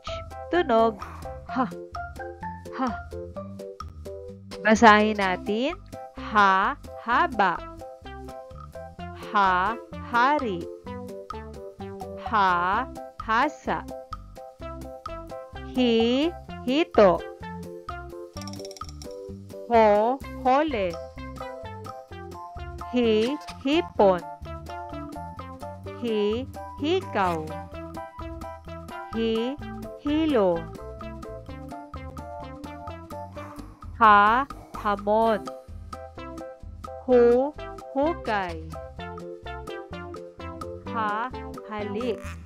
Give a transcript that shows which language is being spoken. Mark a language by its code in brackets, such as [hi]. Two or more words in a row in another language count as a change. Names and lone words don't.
[tl] Tunog, ha, ha. Basahin natin, ha, haba. Ha, hari. Ha, hasa. Hi, hito. Ho, hole. Hi, hipon. Hi, hikaw. Hi, hilo. Ha, hamon. Hu, hukay. Ha, halik.